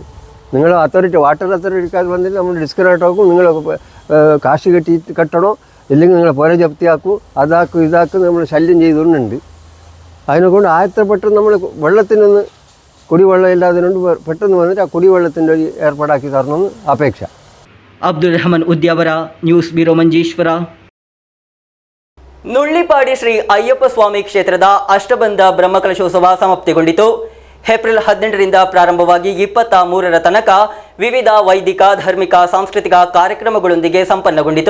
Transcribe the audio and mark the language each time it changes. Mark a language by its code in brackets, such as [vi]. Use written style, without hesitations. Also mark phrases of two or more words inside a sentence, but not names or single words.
[ml] നിങ്ങൾ അതോറിറ്റി വാട്ടർ അതോറിറ്റിക്കാർ വന്നിട്ട് നമ്മൾ ഡിസ്കണക്ട് ആക്കും. നിങ്ങൾ കാശ് കെട്ടണോ, ഇല്ലെങ്കിൽ നിങ്ങളെ പുര ജപ്തിയാക്കും, അതാക്കും ഇതാക്കും നമ്മൾ ശല്യം ചെയ്തുകൊണ്ടുണ്ട്. അതിനെക്കൊണ്ട് ആദ്യത്തെ പെട്ടെന്ന് നമ്മൾ വെള്ളത്തിനൊന്ന് കുടിവെള്ളം ഇല്ലാത്തതുകൊണ്ട് പെട്ടെന്ന് വന്നിട്ട് ആ കുടിവെള്ളത്തിൻ്റെ ഒരു ഏർപ്പാടാക്കി തരണമെന്ന് അപേക്ഷ. [kn] ಅಬ್ದುಲ್ ರೆಹಮಾನ್ ಉದ್ಯಾವರ, ನ್ಯೂಸ್ ಬ್ಯೂರೋ ಮಂಜೇಶ್ವರ. ನುಳ್ಳಿಪಾಡಿ ಶ್ರೀ ಅಯ್ಯಪ್ಪ ಸ್ವಾಮಿ ಕ್ಷೇತ್ರದ ಅಷ್ಟಬಂಧ ಬ್ರಹ್ಮಕಲಶೋತ್ಸವ ಸಮಾಪ್ತಿಗೊಂಡಿತು. ಏಪ್ರಿಲ್ 18ರಿಂದ ಪ್ರಾರಂಭವಾಗಿ 23ರ ತನಕ ವಿವಿಧ ವೈದಿಕ, ಧಾರ್ಮಿಕ, ಸಾಂಸ್ಕೃತಿಕ ಕಾರ್ಯಕ್ರಮಗಳೊಂದಿಗೆ ಸಂಪನ್ನಗೊಂಡಿತು.